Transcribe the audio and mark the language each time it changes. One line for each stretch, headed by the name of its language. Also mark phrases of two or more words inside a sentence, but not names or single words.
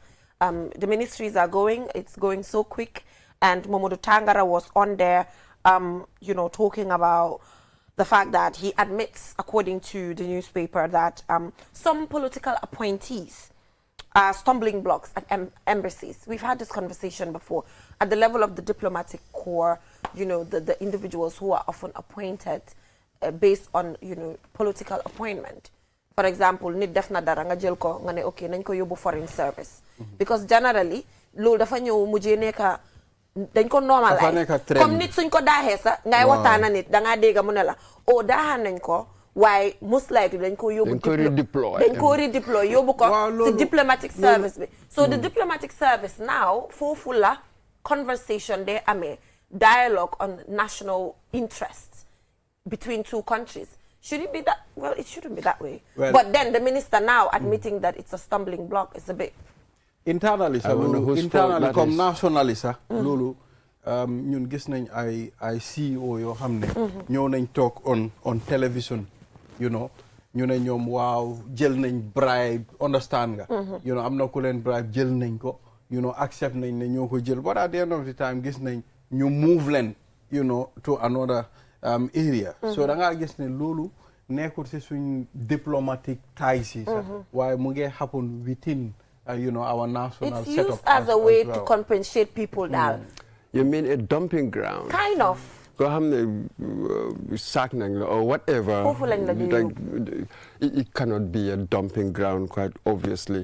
English: The ministries are going, it's going so quick, and Momodu Tangara was on there, you know, talking about the fact that he admits, according to the newspaper, that some political appointees are stumbling blocks at embassies. We've had this conversation before. At the level of the diplomatic corps, you know, the individuals who are often appointed based on, you know, political appointment. For example,
Wolof: nit def na dara nga jël ko nga ne okay nañ ko yóbbu
English: foreign service. Because generally,
Wolof: loolu dafa ñëw mujjee nekka dañ ko normalize. Comme nit suñ ko daaxee sa ngay waxtaana nit da ngaa dégg mu ne la oh daaxaan nañ ko waaye most likely dañ ko yóbbu redeploy yóbbu ko si
English: diplomatic service
Wolof: bi.
English: So the diplomatic service now
Wolof: foofu la
English: conversation they amee dialogue on national interests between two countries. Should it be that? Well, it shouldn't be that way. Well, but then the minister now admitting that it's a stumbling block is a bit. Internally, internally,
Wolof: comme nationally, Lulu, ñun gis nañ ay CEO yoo xam ne ñëw nañ
English: talk on television, you know,
Wolof: ñu ne ñoom waaw jël nañ bribe, understand nga,
English: you know,
Wolof: am na ku leen bribe jël nañ ko,
English: you know,
Wolof: accept nañ ne ñoo ko jël,
English: but at the end of the time
Wolof: gis nañ ñu
English: move leen, you know, to another area.
Wolof: So da nga gis ne loolu nekkul ci suñ
English: diplomatic ties
Wolof: yi sax waaye mu ngi
English: happen within you know, our national it's setup used as a way to compensate people now. You mean a dumping ground? Kind of. Or whatever. It cannot be a dumping ground, quite obviously.